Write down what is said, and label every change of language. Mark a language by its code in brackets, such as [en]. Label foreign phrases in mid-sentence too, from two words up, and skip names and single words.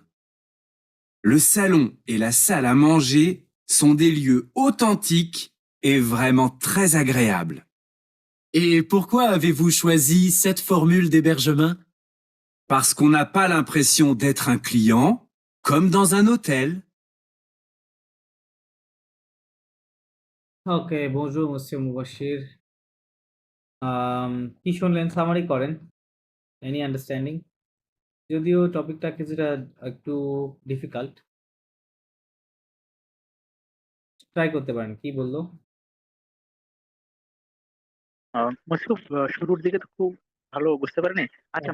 [fr] Le salon et la salle à manger sont des lieux authentiques et vraiment très agréables. Et pourquoi avez-vous choisi cette formule d'hébergement? Parce qu'on n'a pas l'impression d'être un client, comme dans un hôtel. [bn] ওকে, [fr] bonjour monsieur [bn] মুবাশির। কি শুনলেন সামারি করেন। [en] any understanding? [bn] যদিও টপিকটা কিছুটা একটু ডিফিকাল্ট। ট্রাই করতে পারেন। কি বললো? খুব শুরুর দিকে তো খুব ভালো বুঝতে পারিনি। আচ্ছা,